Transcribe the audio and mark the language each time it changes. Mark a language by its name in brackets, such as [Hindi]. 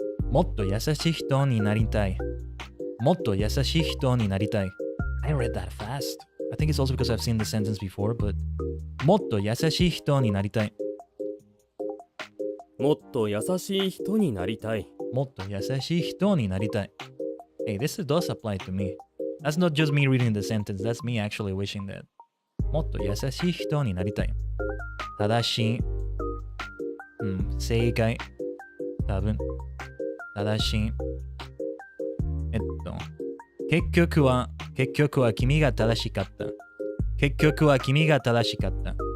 [Japanese] もっと優しい人になりたい。もっと優しい人になりたい。 [English] I read that fast. I think it's also because I've seen the sentence before, but [Japanese] もっと優しい人になりたい。もっと優しい人になりたい。もっと優しい人になりたい。 [English] Hey, this does apply to me. That's not just me reading the sentence, that's me actually wishing that. [Japanese] もっと優しい人になりたい。正しい。正解。多分。正しい。結局は君が正しかった。結局は君が正しかった。